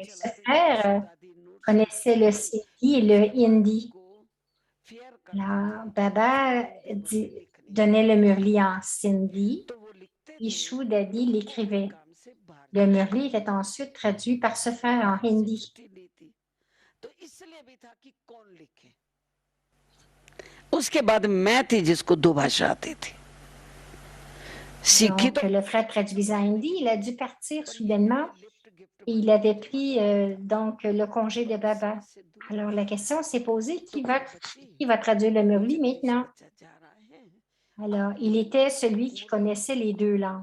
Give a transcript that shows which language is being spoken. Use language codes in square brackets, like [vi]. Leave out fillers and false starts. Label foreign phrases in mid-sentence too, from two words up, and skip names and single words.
[fr] Ce frère connaissait le Sindhi et le Hindi. Alors, Baba donnait le murli en Sindhi. Ishu Dadi l'écrivait. Le murli était ensuite traduit par ce frère en Hindi. [hi] उसके बाद मैं थी जिसको दो भाषा आती थी सीखी [fr] Donc, le frère traduisait en Hindi, il a dû partir soudainement et il avait pris donc le congé de Baba. Alors, la question s'est posée, qui va traduire le murli maintenant? Alors, il était celui qui connaissait les deux langues.